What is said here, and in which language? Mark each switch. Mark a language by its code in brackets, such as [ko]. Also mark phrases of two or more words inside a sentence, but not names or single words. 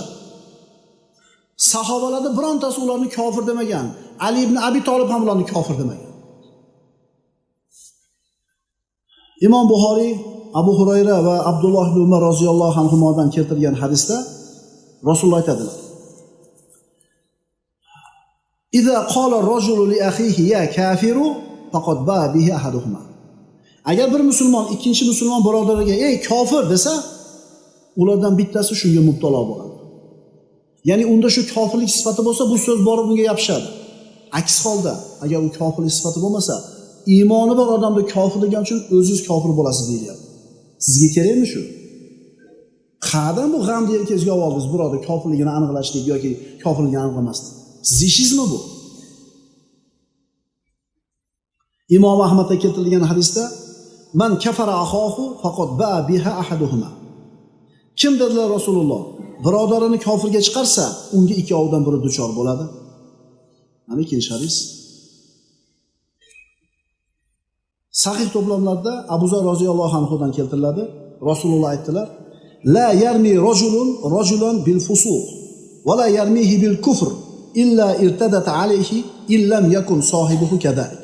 [uz] Sahobalarning birontasi ularni kofir demagan. Ali ibn Abi Talib ham ularni kofir demagan. Imom Buxoriy Abu Hurayra va Abdulloh ibn Umar roziyallohu anhudan keltirgan hadisda Rasululloh aytadilar: [ar] "إذا قال الرجل لأخيه يا كافر فقد باء به أحدهما." [uz] Agar bir musulmon ikkinchi musulmon birodariga "Ey kofir" desa, ulardan bittasi shunga mubtalo bo'ladi. Ya'ni unda shu kofirlik sifati bo'lsa, bu so'z borib unga yopishadi. Aks holda, agar u kofirlik sifati bo'lmasa, iymoni bor odamni kofir degan uchun o'zingiz kofir bo'lasiz deyiladi. Sizga kerakmi shu? Qa'dan bu g'amni yelkangizga oldingiz, birodar, kofirligini aniqlashdik yoki kofirligini aniqlamasdik. Siz ishingizmi bu? Imom Ahmadda keltirilgan hadisda: [ar] "من كفر أخاه فقد باء بها أحدهما." [uz] Kim dedilar Rasululloh? Birodarini kofirga chiqarsa, unga ikkovidan biri duchor bo'ladi. Mana ikkinchi hadis. Sahih to'plamlarda Abu Zar roziyallohu anhudan keltiriladi. Rasululloh aytdilar: [ar] "لا يرمي رجلا بالفسوق ولا يرميه بالكفر إلا ارتدت عليه إن لم يكن صاحبه كذلك."